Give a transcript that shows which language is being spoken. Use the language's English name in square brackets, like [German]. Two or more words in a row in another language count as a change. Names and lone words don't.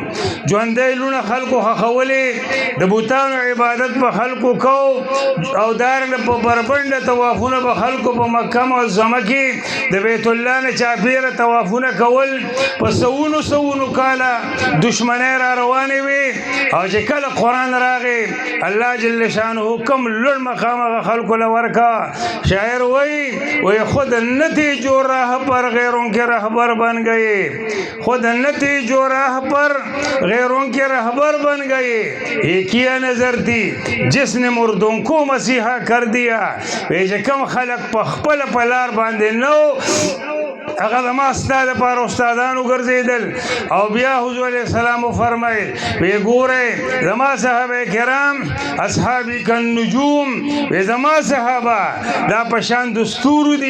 [Pashto] ژوندی لوڼه خلکو ښخولې، د بوتانو عبادت په خلکو کو، او دارنګه په بربنډه طوافونه په خلکو په مکه معظمه کې د بیت الله نه چاپېره طوافونه کول. په سوونو کاله دشمنۍ را روانې وې، او چې کله قرآن راغی الله جل شانه کوم لوړ مقام هغه خلکو له ورکا. شاعر وایي [Urdu] خود نتی جو راہ پر غیروں کے رہبر بن گئے، خود نتی جو راہ پر غیروں کے رہبر بن گئے. یہ کیا نظر تھی جس نے مردوں کو مسیحا کر دیا. [Pashto] چې کم خلق په خپل پلار باندې نو، هغه زما ستا دپاره استادانو ګرځېدل. او بیا حضور [Arabic] علیه السلام [Pashto] وفرمیل وی ګورئ زما صحابه کرام [Arabic] اصحابي کالنجوم، [Pashto] وی زما صحابه دا په شان د ستورو دي.